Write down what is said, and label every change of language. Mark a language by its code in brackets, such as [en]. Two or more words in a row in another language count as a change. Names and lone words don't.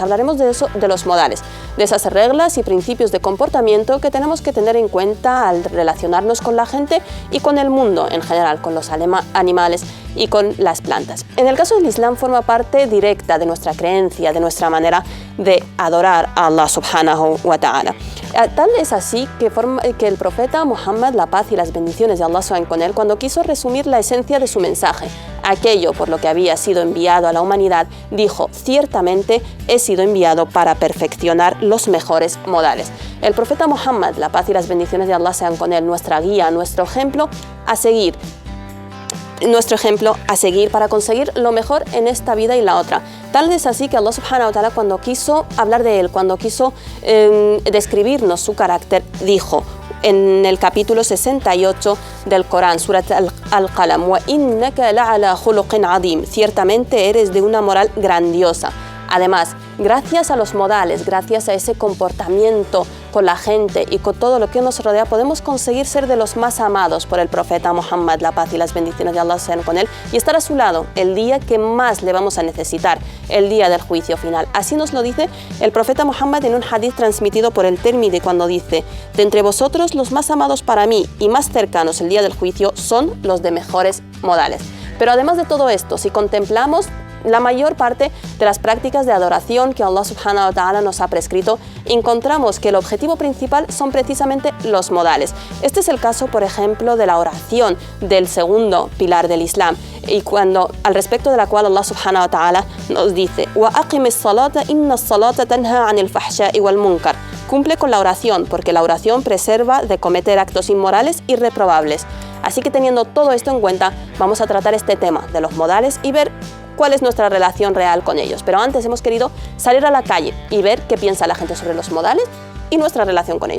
[es] Hablaremos de eso, de los modales, de esas reglas y principios de comportamiento que tenemos que tener en cuenta al relacionarnos con la gente y con el mundo en general, con los animales y con las plantas. En el caso del Islam forma parte directa de nuestra creencia, de nuestra manera de adorar a Allah [ar] سبحانه وتعالى. [es] Tal es así que el profeta Muhammad, la paz y las bendiciones de Allah sean con él, cuando quiso resumir la esencia de su mensaje, aquello por lo que había sido enviado a la humanidad, dijo: ciertamente he sido enviado para perfeccionar los mejores modales. El profeta Muhammad, la paz y las bendiciones de Allah sean con él, nuestra guía, nuestro ejemplo a seguir para conseguir lo mejor en esta vida y la otra. Tal es así que Allah [ar] سبحانه وتعالى, [es] cuando quiso hablar de él, cuando quiso describirnos su carácter, dijo en el capítulo 68 del Corán, [ar] سورة القلم: وإنك لعلى خلق عظيم, [es] ciertamente eres de una moral grandiosa. Además, gracias a los modales, gracias a ese comportamiento con la gente y con todo lo que nos rodea, podemos conseguir ser de los más amados por el profeta Muhammad, la paz y las bendiciones de Allah sean con él, y estar a su lado el día que más le vamos a necesitar, el día del juicio final. Así nos lo dice el profeta Muhammad en un hadith transmitido por el Tirmidhi, cuando dice: de entre vosotros los más amados para mí y más cercanos el día del juicio son los de mejores modales. Pero además de todo esto, si contemplamos la mayor parte de las prácticas de adoración que Allah [ar] سبحانه وتعالى [es] nos ha prescrito, encontramos que el objetivo principal son precisamente los modales. Este es el caso, por ejemplo, de la oración, del segundo pilar del Islam, y al respecto de la cual Allah [ar] سبحانه وتعالى [es] nos dice: [ar] وأقم الصلاة إن الصلاة تنهى عن الفحشاء والمنكر. [es] Cumple con la oración, porque la oración preserva de cometer actos inmorales y reprobables. Así que, teniendo todo esto en cuenta, vamos a tratar este tema de los modales y ver cuál es nuestra relación real con ellos. Pero antes hemos querido salir a la calle y ver qué piensa la gente sobre los modales y nuestra relación con ellos.